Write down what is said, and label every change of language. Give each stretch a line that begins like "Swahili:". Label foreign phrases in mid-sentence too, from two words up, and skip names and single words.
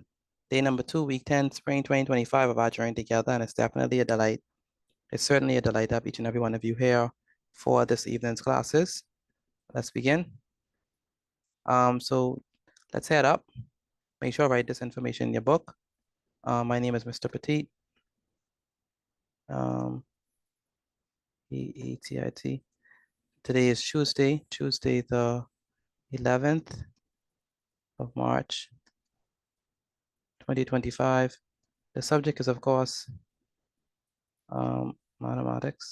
English: Day number 2, week 10, spring 2025 of our journey together, and it's definitely a delight. It's certainly a delight to have each and every one of you here for this evening's classes. Let's begin. So let's head up. Make sure I write this information in your book. My name is Mr. Petit. E-E-T-I-T. Today is Tuesday the 11th of March, 2025. The subject is, of course, mathematics.